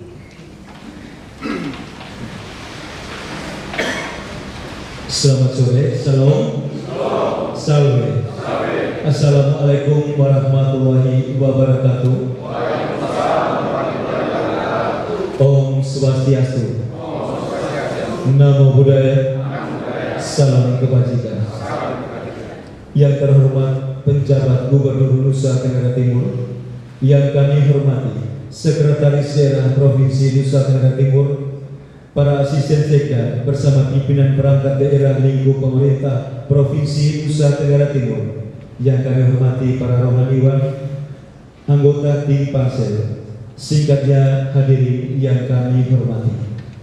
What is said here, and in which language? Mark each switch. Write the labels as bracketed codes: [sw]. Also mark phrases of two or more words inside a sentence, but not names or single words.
[id] Selamat sore, salam, salve. [ar] Assalamualaikum warahmatullahi wabarakatuh. [ban] Om Swastiastu. [pi] Namo Buddhaya. [id] Salam kebajikan. Yang terhormat penjabat Gubernur Nusa Tenggara Timur, yang kami hormati Sekretaris Daerah Provinsi Nusa Tenggara Timur, para asisten sekda bersama pimpinan perangkat daerah lingkup pemerintah Provinsi Nusa Tenggara Timur, yang kami hormati para rohaniwan, anggota tim Pansel, singkatnya hadirin yang kami hormati.